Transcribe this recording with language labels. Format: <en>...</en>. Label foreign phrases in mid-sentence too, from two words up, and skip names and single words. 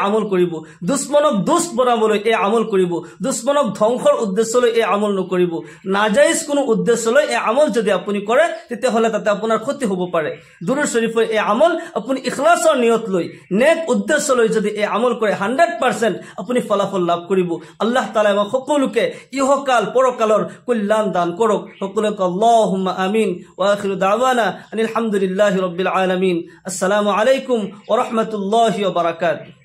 <as>আমল কৰিব দুশ্মনক দুষ্ট বনাবলৈ এই আমল কৰিব দুশ্মনক ধ্বংসৰ উদ্দেশ্যলৈ এই আমল নকৰিব নাজায়েজ কোনো উদ্দেশ্যলৈ এই আমল যদি আপুনি কৰে তেতিয়াহ'লে তাতে আপোনাৰ ক্ষতি হ'ব পাৰে দুৰুদ শৰীফৰ এই আমল আপুনি ইখলাছৰ নিয়ত লৈ নেক উদ্দেশ্য লৈ যদি এই আমল কৰে 100% আপুনি ফলাফল লাভ কৰিব আল্লাহ তাআলা আমাক সকলোকে ইহকাল পৰকালৰ কল্যাণ দান কৰক সকলোকে</as> <ar>اللهم آمين وآخر دعوانا الحمد لله رب العالمين السلام عليكم ورحمة الله وبركاته</ar>